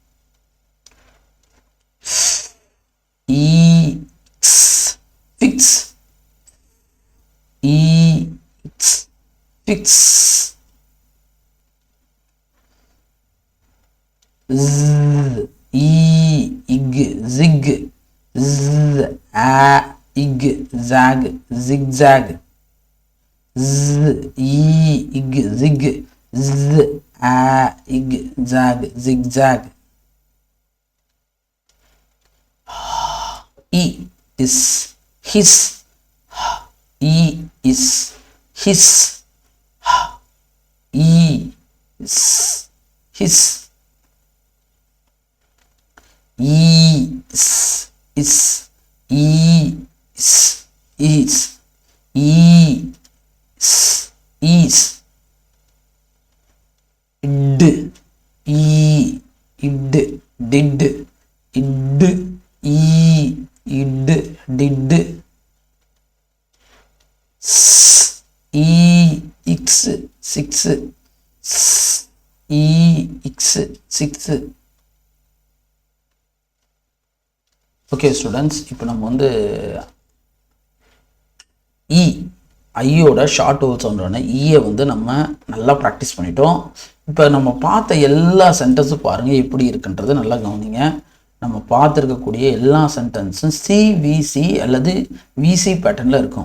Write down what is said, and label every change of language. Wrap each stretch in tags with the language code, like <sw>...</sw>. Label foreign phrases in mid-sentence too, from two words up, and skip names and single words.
<en>e, x, fix, e, x, fix, z, e, ig, zig, z, a, ig, zag, zigzag, z, e, ig, zig, z, a, ig, zag, zigzag, e is his, e is his, e is his, e is, e is, e is, id, e, id, did, id, e, id, did, s, e, x, six, s, e, x, six, okay students,</en> <ta>இப்போ நம்ம வந்து இ ஐயோட</ta> <en>short vowel sound</en> <ta>ஈயை வந்து நம்ம நல்லா ப்ராக்டிஸ் பண்ணிட்டோம். இப்போ நம்ம பார்த்த எல்லா சென்டென்ஸும் பாருங்கள் எப்படி இருக்குன்றது நல்லா கவனிங்க. நம்ம பார்த்துருக்கக்கூடிய எல்லா சென்டென்ஸும் சிவிசி அல்லது</ta> <en>VC pattern</en> <ta>இருக்கும்.</ta>